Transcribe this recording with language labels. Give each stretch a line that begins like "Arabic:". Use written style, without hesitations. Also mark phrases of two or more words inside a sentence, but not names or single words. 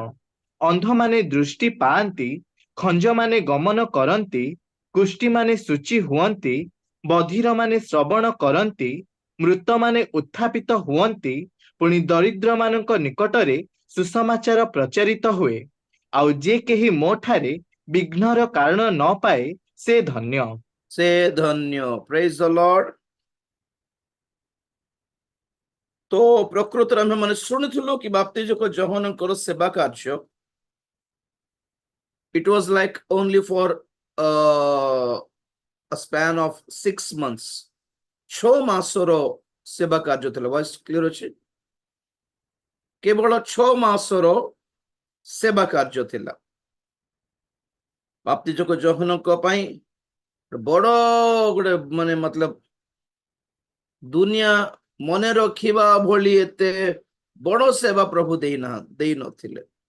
Odia: ଅନ୍ଧମାନେ ଦୃଷ୍ଟି ପାଆନ୍ତି, ଖଞ୍ଜମାନେ ଗମନ କରନ୍ତି, କୁଷ୍ଠିମାନେ ଶୁଚି ହୁଅନ୍ତି, ବଧିରମାନେ ଶ୍ରବଣ କରନ୍ତି, ମୃତମାନେ ଉତ୍ଥାପିତ ହୁଅନ୍ତି, ପୁଣି ଦରିଦ୍ରମାନଙ୍କ ନିକଟରେ ସୁସମାଚାର ପ୍ରଚାରିତ ହୁଏ। ଆଉ ଯେ କେହି ମୋ ଠାରେ ବିଘ୍ନର କାରଣ ନ ପାଏ ସେ ଧନ୍ୟ। ସେ ଧନ୍ୟ।
English: praise the Lord.
Odia: ତ ପ୍ରକୃତରେ ଆମେ ମାନେ ଶୁଣିଥିଲୁ କି ବାପ୍ତିଜକ ଯୋହନଙ୍କର ସେବା କାର୍ଯ୍ୟ,
English: it was like only for a span of 6 months.
Odia: 6 ମାସର ସେବା କାର୍ଯ୍ୟ ଥିଲା।
English: voice clear
Odia: ଅଛି? କେବଳ 6 ମାସର ସେବା କାର୍ଯ୍ୟ ଥିଲା। ବାପ୍ତିଜକ ଯୋହନଙ୍କ ପାଇଁ ବଡ ଗୋଟେ ମାନେ ମତଲବ ଦୁନିଆ ମନେ ରଖିବା ଭଳି ଏତେ ବଡ ସେବା ପ୍ରଭୁ ଦେଇ ନଥିଲେ।